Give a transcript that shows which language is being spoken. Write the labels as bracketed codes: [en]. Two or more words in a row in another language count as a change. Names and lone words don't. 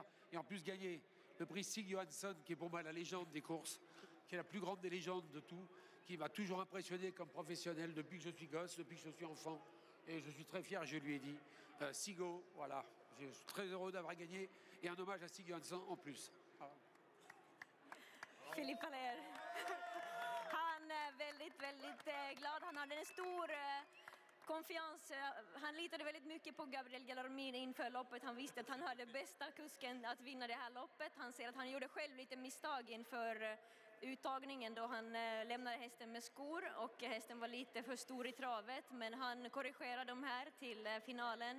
[fr] Et en plus gagner le prix Stig Johansson, qui est pour moi la légende des courses, qui est la plus grande des légendes de tout, qui m'a toujours impressionné comme professionnel depuis que je suis gosse, depuis que je suis enfant. Et je suis très fier, je lui ai dit, Sigo, voilà, je suis très heureux d'avoir gagné. Et un hommage à Stig Johansson en plus. Voilà. Philippe Allaire. [sv] Han är väldigt, väldigt glad. Han hade en stor konfians. Han litade väldigt mycket på Gabriel Gelormini inför loppet. Han visste att han hade bästa kusken att vinna det här loppet. Han ser att han gjorde själv lite misstag inför uttagningen då han lämnade hästen med skor och hästen var lite för stor i travet, men han korrigerade de här till finalen.